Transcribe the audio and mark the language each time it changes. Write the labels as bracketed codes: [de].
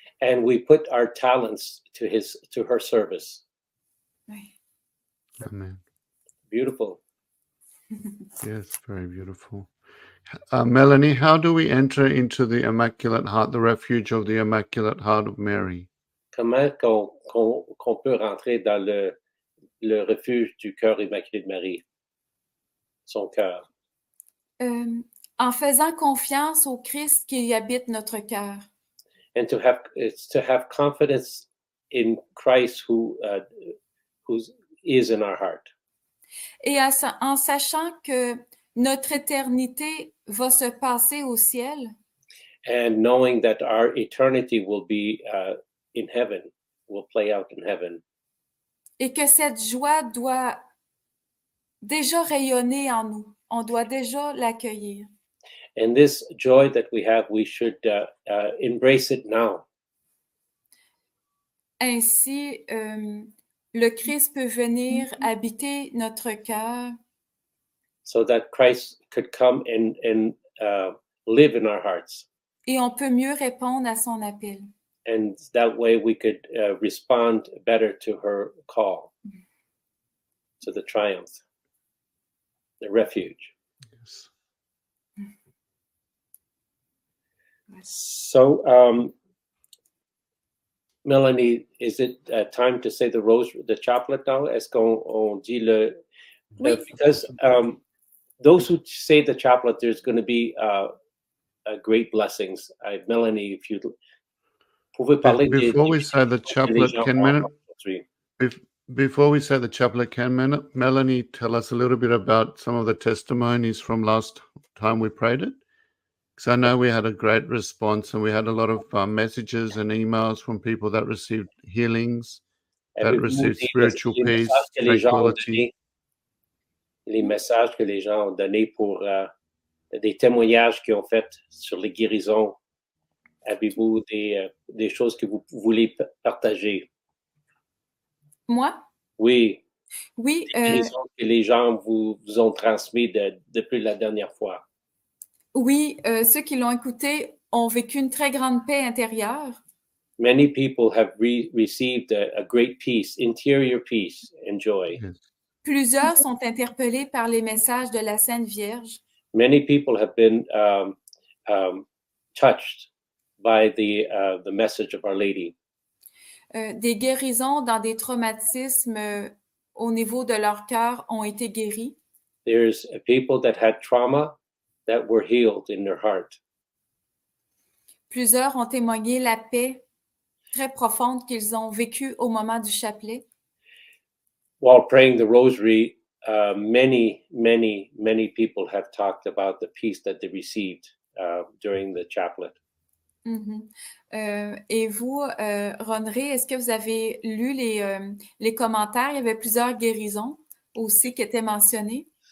[en] and we put our talents to her service. [fr] Oui. [en] Amen. Beautiful. Yes, very beautiful. Melanie, how do we enter into the Immaculate Heart, the refuge of the Immaculate Heart of Mary? [fr] Comment qu'on peut rentrer dans le refuge du cœur immaculé de Marie, son cœur? En faisant confiance au Christ qui habite notre cœur. [en] And to have confidence in Christ who is in our heart. [fr] Et en sachant que notre éternité va se passer au ciel. [en] And knowing that our eternity will be in heaven, will play out in heaven. [fr] Et que cette joie doit déjà rayonner en nous. On doit déjà l'accueillir. [en] And this joy that we have, we should embrace it now. [fr] Ainsi, le Christ peut venir habiter notre cœur. [en] So that Christ could come and live in our hearts. [fr] Et on peut mieux répondre à son appel. [en] And that way we could respond better to her call, to the triumph, the refuge. Yes. So, Melanie, is it time to say the chaplet now? [fr] Est-ce qu'on dit le... Oui. [en] Because those who say the chaplet, there's going to be great blessings. Melanie, if you [fr] pouvez parler [en] Before we say the chaplet, before we say the chaplet, can Melanie tell us a little bit about some of the testimonies from last time we prayed it? Because I know we had a great response and we had a lot of messages and emails from people that received healings, that received spiritual peace, tranquility. [fr] Les messages que les gens ont donnés pour des témoignages qu'ils ont fait sur les guérisons. Avez-vous des choses que vous voulez partager? Moi? Oui. Oui. Des guérisons que les gens vous ont transmis depuis la dernière fois. Oui, ceux qui l'ont écouté ont vécu une très grande paix intérieure. [en] Many people have received a great peace, interior peace and joy. Yes. [fr] Plusieurs sont interpellés par les messages de la Sainte Vierge. [en] Many people have been touched by the message of Our Lady. [fr] Des guérisons dans des traumatismes au niveau de leur cœur ont été guéris. [en] There's people that had trauma that were healed in their heart. [fr] Plusieurs ont témoigné la paix très profonde qu'ils ont vécue au moment du chapelet. [en] While praying the rosary, many people have talked about the peace that they received during the chaplet. [fr] Et vous, Ronré, est-ce que vous avez lu les commentaires? Il y avait plusieurs guérisons aussi qui étaient mentionnées.